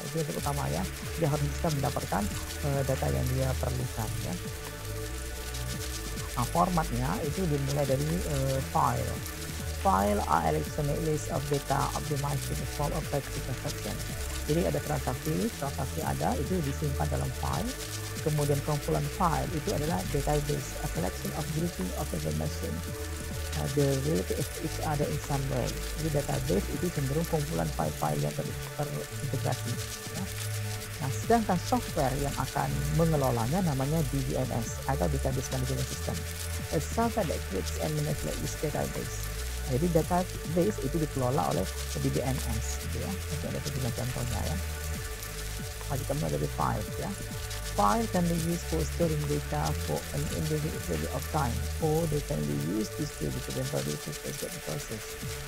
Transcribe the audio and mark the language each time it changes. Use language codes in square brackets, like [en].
[id] Itu yang utama ya, dia harus bisa mendapatkan data yang dia perlukan ya. Formatnya itu dimulai dari file. [en] File are electronic list of data optimized to solve a particular transaction. [id] Jadi ada transaksi ada itu disimpan dalam file. Kemudian komponen file itu adalah [en] database, a collection of grouping of information the relative of each other in some way. [id] Jadi database itu cenderung kumpulan file-file yang terintegrasi. Ya. Nah, sedangkan software yang akan mengelolanya namanya DBMS atau Database Management System. [en] A software that creates and manipulates this database. [id] Jadi database itu dikelola oleh DBMS, gitu ya. Nanti ada sejumlah contohnya ya. Kita mulai dari file ya. [en] File can be used for storing data for an individual period of time, or they can be used distributed and produced as data process.